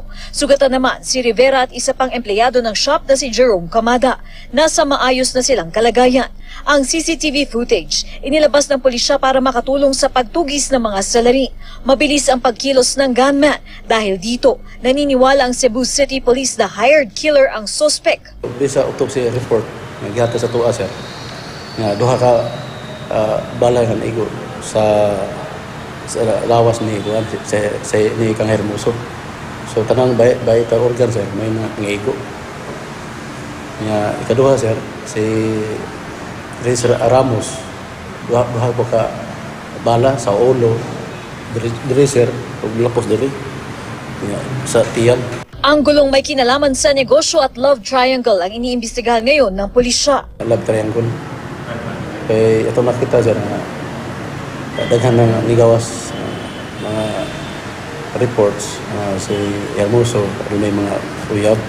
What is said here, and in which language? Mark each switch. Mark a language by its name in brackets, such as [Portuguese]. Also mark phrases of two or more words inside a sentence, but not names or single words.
[Filipino] Sugatan naman si Rivera at isa pang empleyado ng shop na si Jerome Camada. Nasa maayos na silang kalagayan. Ang [English] CCTV footage [Filipino] inilabas ng pulisya para makatulong sa pagtugis ng mga salarin. Mabilis ang pagkilos ng gunman. Dahil dito, naniniwala ang Cebu City Police na [English] hired killer [Filipino] ang suspect. [Cebuano] Sa autopsy report, naghihata sa tuwa sir, nga duha ka balay ng igo sa lawas ni Juan sa ni Kang Hermoso. So tanang bay ta organ sir may nangigo. Nya ikaduha sir si Rez Ramos duha pa ka bala sa ulo diri sir ug lapos diri sa tiyan. [Filipino] Ang gulong may kinalaman sa negosyo at [English] love triangle [Filipino] ang iniimbestigahan ngayon ng pulisya. [English] Love triangle. [Cebuano] Ito nakita sir na daghan na nigawas mga reports si Hermoso may mga uyab.